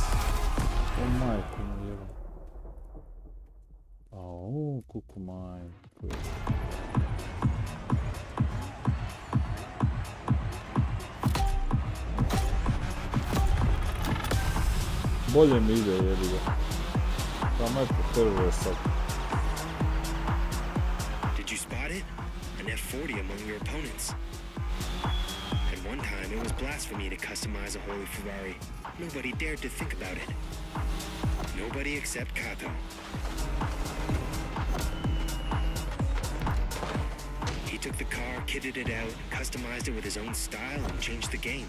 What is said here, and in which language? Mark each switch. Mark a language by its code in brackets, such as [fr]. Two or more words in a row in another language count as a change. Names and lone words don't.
[hr] O majku mi jebam. Au, kuku majku. Bolje mi ide, jebi ga. Samo je potežuje sad. [en] Did you spot it? An F40 among your opponents. At one time, it was blasphemy to customize a holy Ferrari. Nobody dared to think about it. Nobody except Kato. He took the car, kitted it out, customized it with his own style, and changed the game.